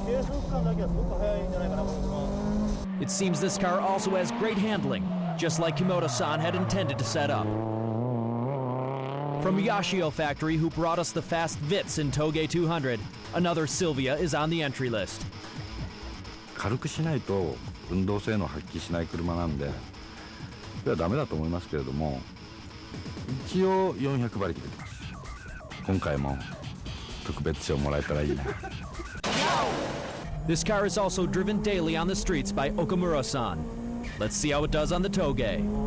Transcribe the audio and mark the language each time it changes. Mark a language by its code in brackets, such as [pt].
[en] It seems this car also has great handling, just like Kimoto-san had intended to set up. From Yashio Factory, who brought us the fast Vitz in Toge 200, another Sylvia is on the entry list. [ja] 軽くしないと運動性能を発揮しない車なんで、それはダメだと思いますけれども、一応400馬力出てます。今回も特別賞もらえたらいいな。 [en] This car is also driven daily on the streets by Okamura-san. Let's see how it does on the Toge.